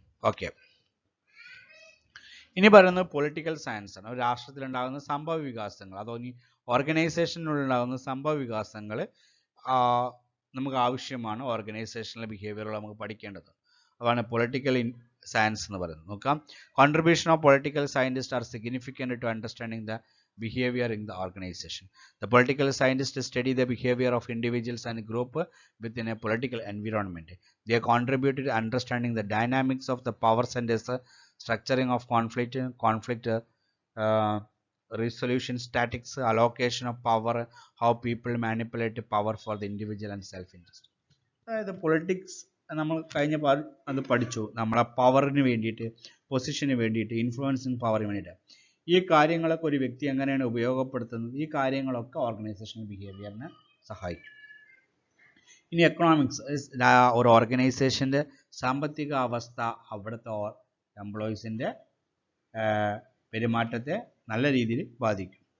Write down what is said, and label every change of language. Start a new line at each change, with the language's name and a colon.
Malayalam: Okay, ഇനി പറയുന്നത് political science ആണ്. ഒരു രാഷ്ട്രത്തിലുണ്ടാകുന്ന സംഭവ വികാസങ്ങൾ, അതോ ഇനി ഓർഗനൈസേഷനിലുണ്ടാകുന്ന സംഭവ വികാസങ്ങൾ നമുക്ക് ആവശ്യമാണ്. ഓർഗനൈസേഷണൽ ബിഹേവിയറുകൾ നമുക്ക് പഠിക്കേണ്ടത്, അതാണ് പൊളിറ്റിക്കൽ സയൻസ് എന്ന് പറയുന്നത്.
English: നോക്കാം, contribution of political scientist are significant to understanding the behavior in the organization. The political scientists study the behavior of individuals and group within a political environment. They contribute to understanding the dynamics of the power centers, structuring of conflict resolution, statics, allocation of power, how people manipulate power for the individual and self-interest.
Malayalam: അതായത് politics നമ്മൾ കഴിഞ്ഞ അത് പഠിച്ചു. നമ്മളെ പവറിന് വേണ്ടിയിട്ട്, പൊസിഷന് വേണ്ടിയിട്ട്, influencing പവറിന് വേണ്ടിയിട്ട് ഈ കാര്യങ്ങളൊക്കെ ഒരു വ്യക്തി എങ്ങനെയാണ് ഉപയോഗപ്പെടുത്തുന്നത്, ഈ കാര്യങ്ങളൊക്കെ ഓർഗനൈസേഷണൽ ബിഹേവിയറിനെ സഹായിക്കും. ഇനി എക്കണോമിക്സ്, ഒരു ഓർഗനൈസേഷൻ്റെ സാമ്പത്തിക അവസ്ഥ അവിടുത്തെ എംപ്ലോയീസിൻ്റെ പെരുമാറ്റത്തെ നല്ല രീതിയിൽ ബാധിക്കും.